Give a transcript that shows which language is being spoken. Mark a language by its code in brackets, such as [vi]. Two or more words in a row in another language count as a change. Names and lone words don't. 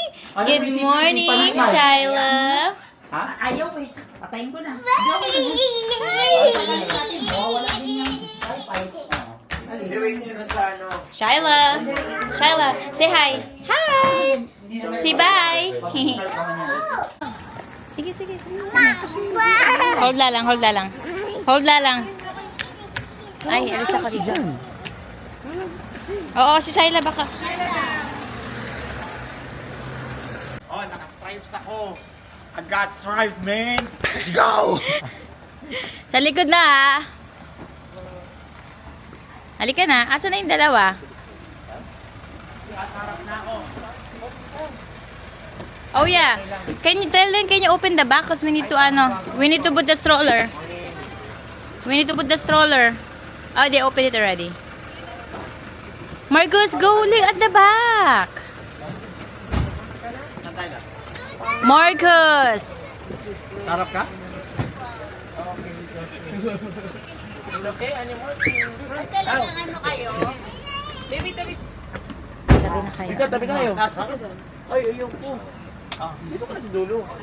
[en] Good morning, Shyla. [tl] Ha? Ayaw eh. Patayin ko na. Wala din yung wifi. Gawin niyo na sa ano. [en] Shyla. Shyla, say hi. Hi. Say bye. [tl] Sige, sige. Hold la lang, hold la lang. Hold la lang. Ay, alis ako dito. Oo, si Shyla baka. Oh, naka-stripes ako. [en] I got stripes, man. Let's go! [tl] Sa likod na ha. Halika na. Asa na yung dalawa? [en] Oh yeah. Can you open the back? Cause we need to put the stroller. We need to put the stroller. Oh, they opened it already. Marcus, go look at the back. Marcus. [tl] Harap ka? [en] It's okay, animals. [tl] Ano kayo? Baby, tabi. Tabi na kayo. Dito, tabi tayo. Ay, ayun po. Dito ka na sa dulo.